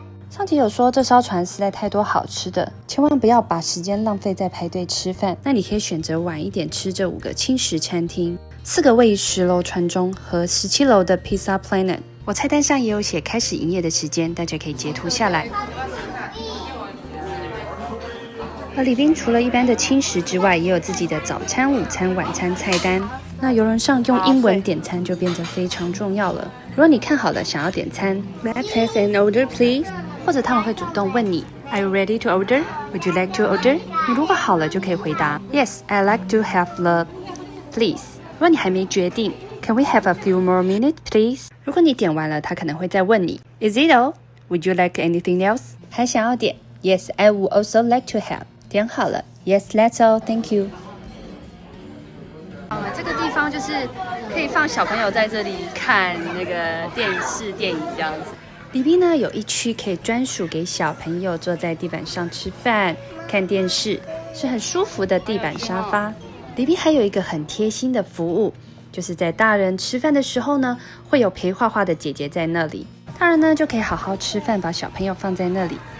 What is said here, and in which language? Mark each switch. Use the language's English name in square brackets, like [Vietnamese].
[Chinese] 上集有说这艘船实在太多好吃的，千万不要把时间浪费在排队吃饭，那你可以选择晚一点吃这5个轻食餐厅，4个位于10楼船中和17楼的 Pizza Planet。我菜单上也有写开始营业的时间，大家可以截图下来。而礼宾除了一般的轻食之外，也有自己的早餐、午餐、晚餐菜单。那邮轮上用英文点餐就变得非常重要了。如果你看好了想要点餐 [English] May I place an order please? [Chinese] 或者他们会主动问你 [English] Are you ready to order? Would you like to order? [Chinese] 你如果好了就可以回答 [English] Yes, I'd like to have the please. [Chinese] 如果你还没决定 [English] Can we have a few more minutes please? [Chinese] 如果你点完了，他可能会再问你 [English] Is it all? Would you like anything else? [Chinese] 还想要点 [English] Yes, I would also like to have. [Chinese] 点好了 [English] Yes, that's all, thank you. [Chinese] 这个地方就是可以放小朋友在这里看那个电影这样子。礼宾呢有一区可以专属给小朋友坐在地板上吃饭看电视，是很舒服的地板沙发。礼宾还有一个很贴心的服务，就是在大人吃饭的时候呢，会有陪画画的姐姐在那里，大人呢就可以好好吃饭，把小朋友放在那里。